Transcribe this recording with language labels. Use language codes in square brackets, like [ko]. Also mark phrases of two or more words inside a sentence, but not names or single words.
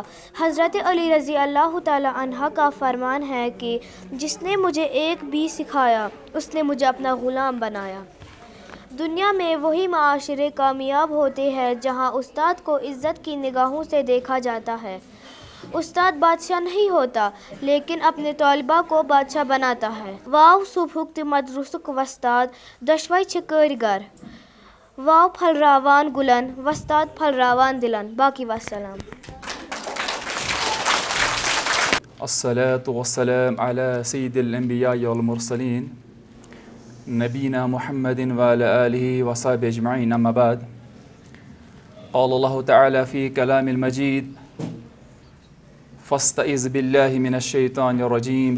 [ur] حضرت علی [ar] رضی اللہ تعالی عنہ [ur] کا فرمان ہے کہ جس نے مجھے ایک بھی سکھایا اس نے مجھے اپنا غلام بنایا. دنیا میں وہی معاشرے کامیاب ہوتے ہیں جہاں استاد کو عزت کی نگاہوں سے دیکھا جاتا ہے. استاد بادشاہ نہیں ہوتا لیکن اپنے طالبہ کو بادشاہ بناتا ہے. [ks] واو صبحک مدرسک وستاد دشوئی چھکر گر، واو پھل راوان گلن وستاد پھل راوان دلن. [ur] باقی والسلام. [ar] الصلاة والسلام على سيد الأنبياء والمرسلين نبينا محمد وعلى آله وصحبه أجمعين. أما بعد، قال الله تعالى في كلام المجيد: فاستعذ بالله من الشيطان الرجيم.